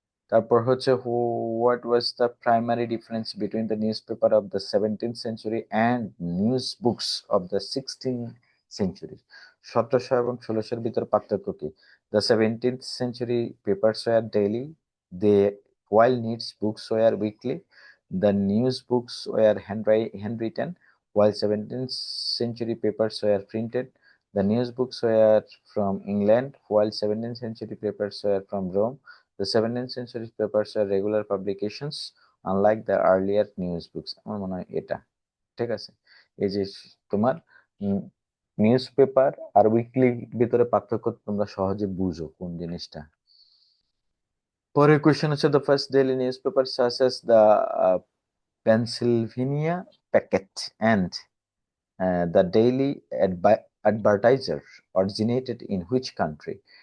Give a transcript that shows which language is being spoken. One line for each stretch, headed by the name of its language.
Bangla: তারপর হচ্ছে
English: What was the primary difference between the news paper of the 17th century and news books of the 16th century?
Bangla: 1700 এবং 1600-এর ভিতর পার্থক্য কি?
English: The 17th century papers were daily, they while news books were weekly. The news books were handwritten, while 17th-century papers were printed. The news books were from England, while 17th-century papers were from Rome. The 17th-century papers were regular publications, unlike the earlier news books.
Bangla: আমার মনে হয় এটা ঠিক আছে। এই যে তোমার news paper আর weekly ভিতরে পার্থক্য তোমরা সহজে বুঝো কোন জিনিসটা। পরের কোয়েশ্চেন হচ্ছে
English: The first daily news paper such as the Pennsylvania Packet and the Daily Advertiser originated in which country?